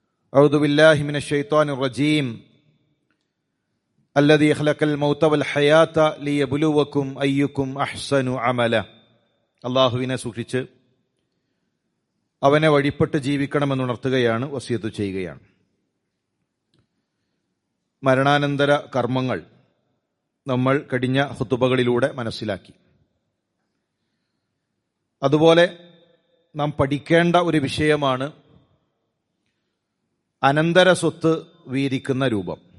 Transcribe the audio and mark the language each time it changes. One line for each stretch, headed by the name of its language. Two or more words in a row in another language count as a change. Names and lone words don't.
Arabic: أعوذ بالله من الشيطان الرجيم الذي خلق الموت والحياة ليبلوكم أيكم أحسن عملا.
Malayalam: അള്ളാഹുവിനെ സൂക്ഷിച്ച് അവനെ വഴിപ്പെട്ട് ജീവിക്കണമെന്നുണർത്തുകയാണ്, വസിയത്ത് ചെയ്യുകയാണ്. മരണാനന്തര കർമ്മങ്ങൾ നമ്മൾ കഴിഞ്ഞ ഖുതുബകളിലൂടെ മനസ്സിലാക്കി. അതുപോലെ നാം പഠിക്കേണ്ട ഒരു വിഷയമാണ് അനന്തര സ്വത്ത് വീതിക്കുന്ന രൂപം.